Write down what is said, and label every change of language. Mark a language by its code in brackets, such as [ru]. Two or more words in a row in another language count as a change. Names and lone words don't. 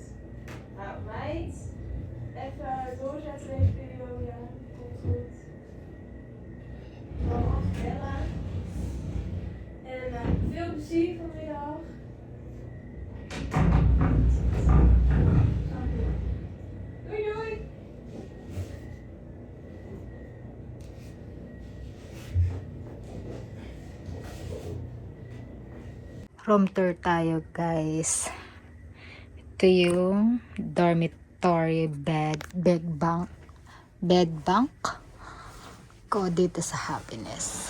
[nl] Nou, meid, even doorzetten deze video, ja. Komt goed. Gewoon afbellen. En veel plezier vanmiddag. Doei doei! [en] Room tour [tl] tayo, guys. Ito yung [en] dormitory bed bank [tl] ko dito sa Happiness.